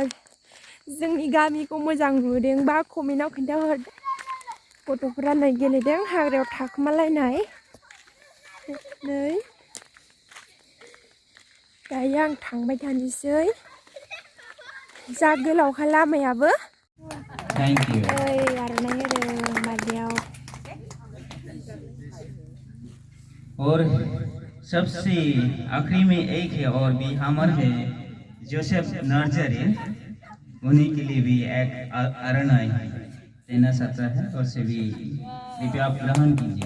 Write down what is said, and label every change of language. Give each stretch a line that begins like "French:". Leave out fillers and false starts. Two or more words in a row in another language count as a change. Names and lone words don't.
Bodo: जोंनि गामिखौ मोजां नुदोंबा कमेन्टआव खोन्थाहरदो। गथ'फोरा नै गेलेदों हाग्रायाव थाखोमालायनाय। नै दायो आं थांबाय थानोसै। जा गोलावखा लामायाबो।
English: Thank you.
Bodo: नै आर'नाइ होदों बार्थडेआव।
Hindi: और सबसे आखिरी में एक है और भी हमर है जोसेफ नर्सरी, उन्हीं के लिए भी एक अरनाई देना चाहता है और से भी कृपया आप ग्रहण कीजिए।